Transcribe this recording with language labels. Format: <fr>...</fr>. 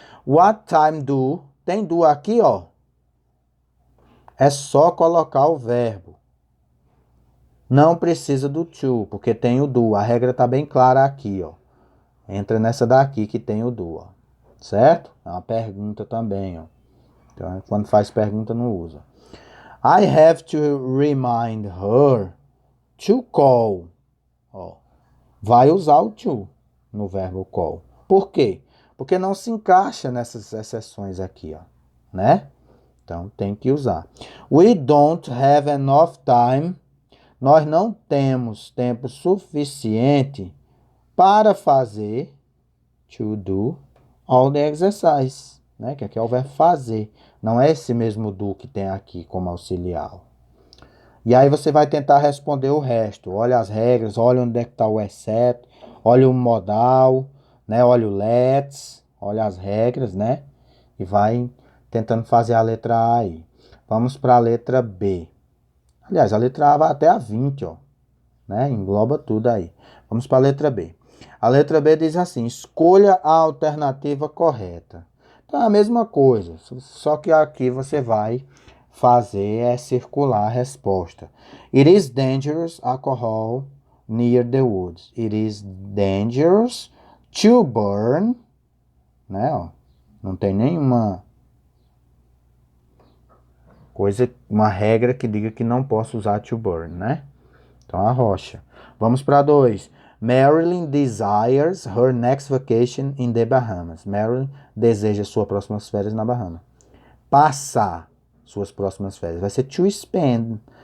<en>What time do,</en> <pt>tem do aqui, ó. É só colocar o verbo. Não precisa do to, porque tem o do. A regra tá bem clara aqui, ó. Entra nessa daqui que tem o do, ó. Certo? É uma pergunta também, ó. Então, quando faz pergunta, não usa.</pt> <en>I have to remind her to call.</en> <pt>Ó. Vai usar o to no verbo call. Por quê? Porque não se encaixa nessas exceções aqui, ó. Né? Então, tem que usar.</pt> <en>We don't have enough time.</en> <pt>Nós não temos tempo suficiente para fazer</pt> <en>to do all the exercise,</en> <pt>né? Que aqui é o verbo fazer. Não é esse mesmo do que tem aqui como auxiliar. E aí você vai tentar responder o resto. Olha as regras, olha onde é que está o except, olha o modal, né? Olha o let's, olha as regras, né? E vai tentando fazer a letra A aí. Vamos para a letra B. Aliás, a letra A vai até a 20, ó. Né? Engloba tudo aí. Vamos para a letra B. A letra B diz assim: escolha a alternativa correta. Então é a mesma coisa, só que aqui você vai fazer circular a resposta.</pt> <en>It is dangerous alcohol near the woods. It is dangerous to burn, né?</en> <pt>Ó, não tem nenhuma coisa, uma regra que diga que não posso usar to burn, né? Então, a rocha. Vamos para 2.</pt> <en>Marilyn desires her next vacation in the Bahamas.</en> <pt>Marilyn deseja suas próximas férias na Bahama. Passar suas próximas férias. Vai ser to spend.</pt>